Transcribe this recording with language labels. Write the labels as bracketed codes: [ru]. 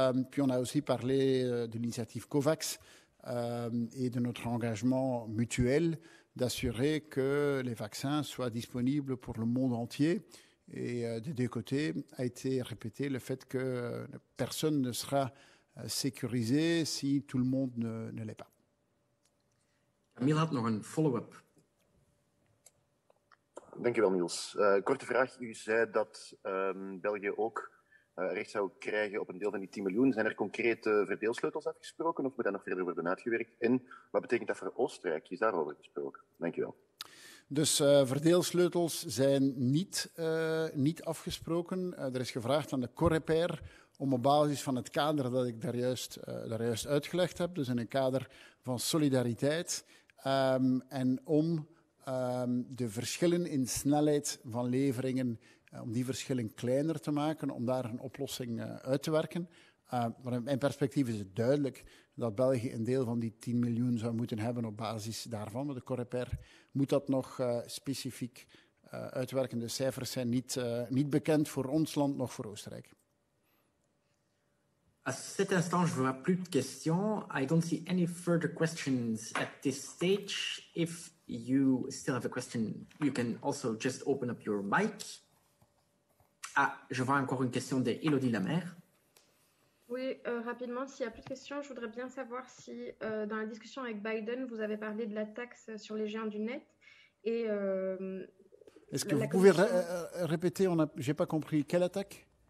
[fr] Puis on a aussi parlé de l'initiative COVAX et de notre engagement mutuel d'assurer que les vaccins soient disponibles pour le monde entier. Et des deux côtés a été répété le fait que personne ne sera sécurisé si tout le monde ne l'est pas. [nl] Camille had nog een follow-up. Dankjewel, Niels. Korte vraag. U zei dat België ook recht zou krijgen op een deel van die 10 miljoen. Zijn er concrete verdeelsleutels afgesproken of moet dat nog verder worden uitgewerkt? En wat betekent dat voor Oostenrijk? Is daarover gesproken? Dankjewel. Dus verdeelsleutels zijn niet afgesproken. Er is gevraagd aan de Coreper om op basis van het kader dat ik daar juist uitgelegd heb, dus in een kader van solidariteit, en om de verschillen in snelheid van leveringen, om die verschillen kleiner te maken, om daar een oplossing uit te werken. Vanuit mijn perspectief is het duidelijk dat België een deel van die 10 miljoen zou moeten hebben op basis daarvan. Maar de Coreper moet dat nog specifiek uitwerken. De cijfers zijn niet bekend voor ons land, nog voor Oostenrijk. [fr] À cet instant, je vois plus de questions. [en] I don't see any further questions at this stage. If you still have a question, you can also just open up your mic. [fr] Ah, je vois encore une question de Élodie Lamère. Oui, rapidement, s'il n'y a plus de questions, je voudrais bien savoir si dans la discussion avec Biden, vous avez parlé de la taxe sur les géants du net. Et, est-ce que vous pouvez répéter? Je n'ai pas compris. Quelle attaque?